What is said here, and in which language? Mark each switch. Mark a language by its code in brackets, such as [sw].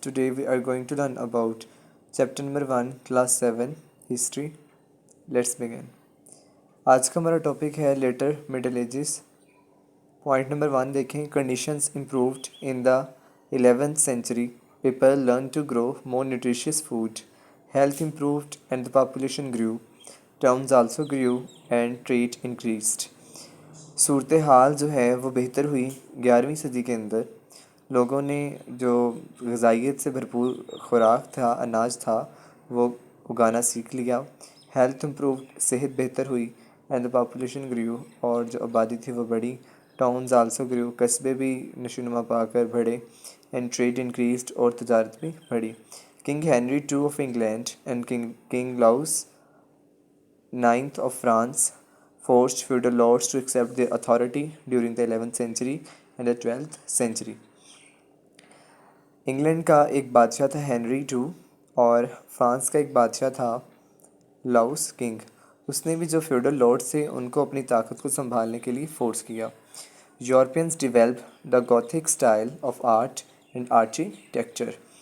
[en] Today we are going to learn about chapter number 1, class 7, history. Let's begin. [hi] आज का हमारा topic है letter middle edges. Point number 1 देखें. [en] Conditions improved in the 11th century. People learned to grow more nutritious food. Health improved and the population grew. Towns also grew and trade increased. [hi] सूरत हाल जो है वो बेहतर हुई 11वीं सदी के अंदर. लोगों ने जो ग़िज़ाइयत से भरपूर खुराक था, अनाज था, वो उगाना सीख लिया. [en] health improve, [hi] सेहत बेहतर हुई. [en] and the population grew, [hi] और जो आबादी थी वो बढ़ी. [en] towns also grew, [hi] कस्बे भी नशोनुमा पाकर बढ़े. [en] and trade increased, [hi] और तजारत भी बढ़ी. [en] King Henry two of England and king Louis ninth of France forced feudal lords to accept their authority during the 11th century and the 12th century. [hi] England का एक बादशाह था हेनरी टू, और France का एक बादशाह था लाउस किंग. उसने भी जो फ्यूडल लॉर्ड्स थे उनको अपनी ताकत को संभालने के लिए फोर्स किया. [en] Europeans develop the Gothic style of art and architecture.